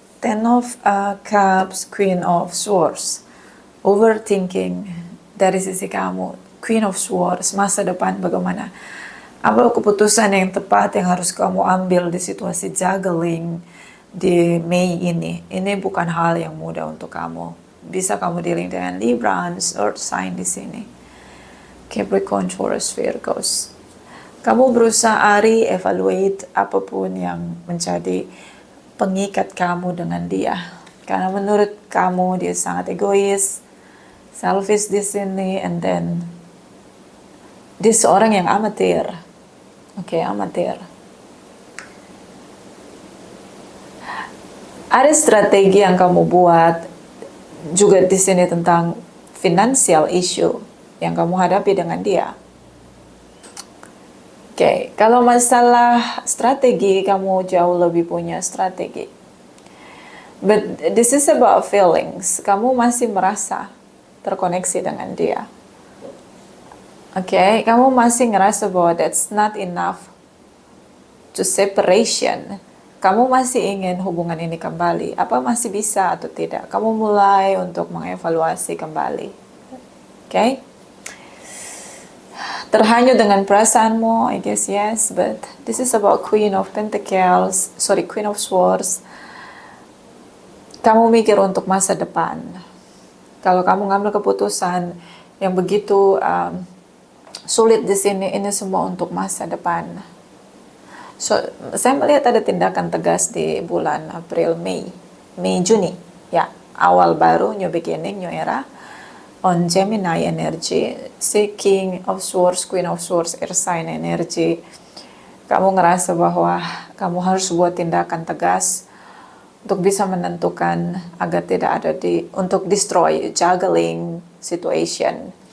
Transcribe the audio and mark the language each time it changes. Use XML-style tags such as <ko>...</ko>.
<en>Ten of Cups, Queen of Swords.</en> <id>Overthinking dari sisi kamu. Queen of Swords, masa depan bagaimana? Apa keputusan yang tepat yang harus kamu ambil di situasi juggling di Mei ini? Ini bukan hal yang mudah untuk kamu. Bisa kamu dealing dengan Libra, Earth sign di sini. Capricorn, Taurus, Virgos. Kamu berusaha evaluate apapun yang menjadi pengikat kamu dengan dia. Karena menurut kamu dia sangat egois, selfish di sini,</id> <en>and then</en> <id>dia seorang yang amatir. Oke, amatir. Ada strategi yang kamu buat juga di sini tentang financial issue yang kamu hadapi dengan dia. Oke, kalau masalah strategi, kamu jauh lebih punya strategi.</id> <en>But this is about feelings.</en> <id>Kamu masih merasa terkoneksi dengan dia. Oke, kamu masih ngerasa bahwa</id> <en>that's not enough to separation.</en> <id>Kamu masih ingin hubungan ini kembali. Apa masih bisa atau tidak? Kamu mulai untuk mengevaluasi kembali. Oke? Terhanyut dengan perasaanmu,</id> <en>I guess yes, but this is about Queen of Pentacles, Queen of Swords.</en> <id>Kamu mikir untuk masa depan. Kalau kamu ngambil keputusan yang begitu sulit di sini, ini semua untuk masa depan. So, saya melihat ada tindakan tegas di bulan April, Mei, Juni. Ya, awal baru,</id> <en>new beginning, new era. On Gemini energy, si King of Swords, Queen of Swords, Air sign energy.</en> <id>Kamu ngerasa bahwa kamu harus buat tindakan tegas untuk bisa menentukan agar tidak ada untuk</id> <en>destroy, juggling situation.</en>